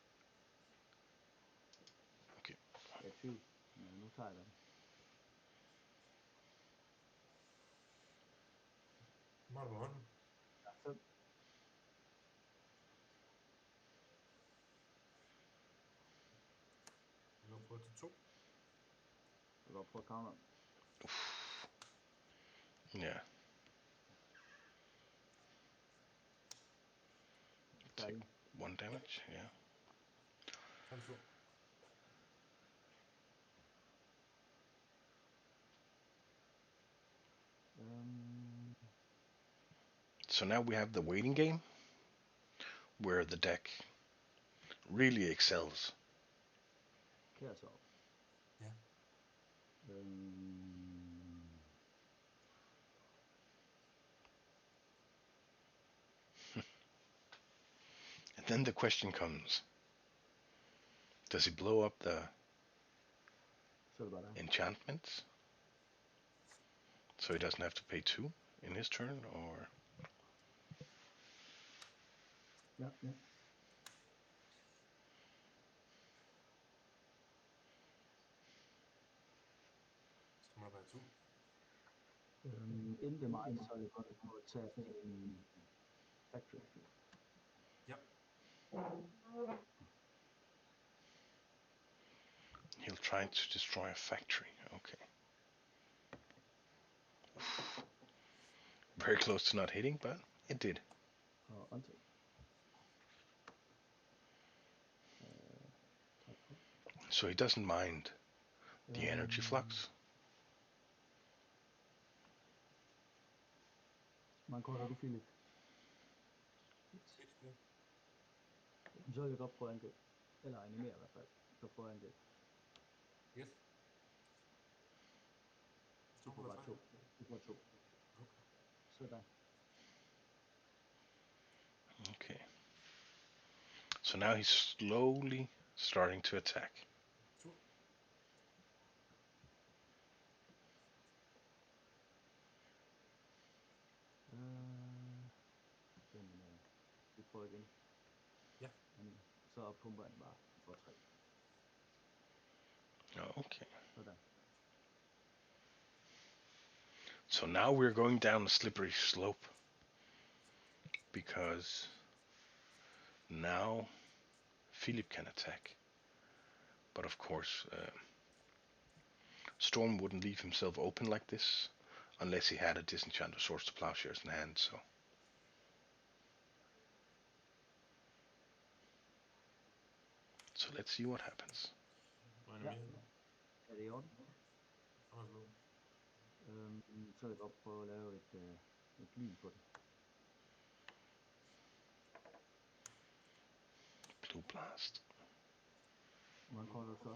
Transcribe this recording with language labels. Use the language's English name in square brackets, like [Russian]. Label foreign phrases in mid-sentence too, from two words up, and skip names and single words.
[Danish] Okay. Jeg er i tvivl, men nu tager jeg den. Hvor er du på hånden? Der er 5. Vi går på til 2. Jeg går på at counter. [English] Yeah. Take [Danish] Færdig. [English] 1 damage, yeah. [Danish] Så er det 2. [English] So now we have the waiting game, where the deck really excels. [Danish] Kærsov. Ja. [English] And then the question comes, does he blow up the [Danish] Så er det bare dig. [English] enchantments so he doesn't have to pay 2 in his turn, or [Danish] Ja. Så må der være 2. Inden det er mig, så er det godt på at tage en factory. Ja. [English] he'll try to destroy a factory? Okay. Very close to not hitting, but it did. [Danish] Og untap. [English] So he doesn't mind the energy flux. [Danish] Hvor mange kort har du, Philip? 1 stykke. Så vil jeg godt prøve at angribe. Eller animere i hvert fald. Så prøve at angribe. Yes. Du får bare 2. Du får 2. Okay. Så der. Okay. [English] So now he's slowly starting to attack. [Danish] 2. Jamen, vi prøver igen. Ja. Så pumper han bare. Du får 3. Okay. Sådan. [English] So now we're going down a slippery slope, because now Philip can attack. But of course, Storm wouldn't leave himself open like this unless he had a Disenchanted Swords to Plowshares in hand. So let's see what happens. [Danish] Hvor er Ja. mere? Er det i orden? Også. Så vil jeg godt prøve at lave et lyn på det. Blue Blast. Hvor mange kort har du så?